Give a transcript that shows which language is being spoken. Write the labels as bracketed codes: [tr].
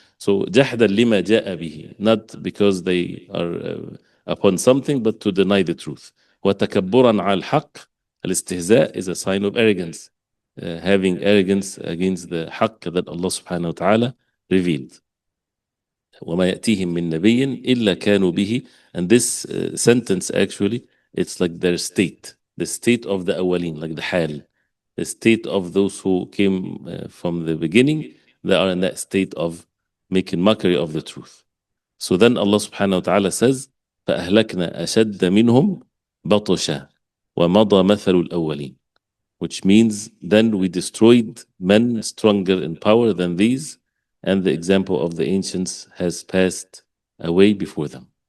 [en] So [ar] جحدا لما جاء به, [en] not because they are upon something, but to deny the truth. [ar] وتكبرا على الحق, [en] الاستهزاء is a sign of arrogance, having arrogance against the حق that Allah subhanahu wa ta'ala revealed. [ar] وما يأتيهم من نبي إلا كانوا به. [en] And this sentence actually, it's like their state, the state of the awwalin, like the hal, the state of those who came from the beginning. They are in that state of making mockery of the truth. So then Allah subhanahu wa ta'ala says, [ar] فأهلكنا أشد منهم بطشا ومضى مثل الأولين, [en] which means then we destroyed men stronger in power than these, and the example of the ancients has passed away before them.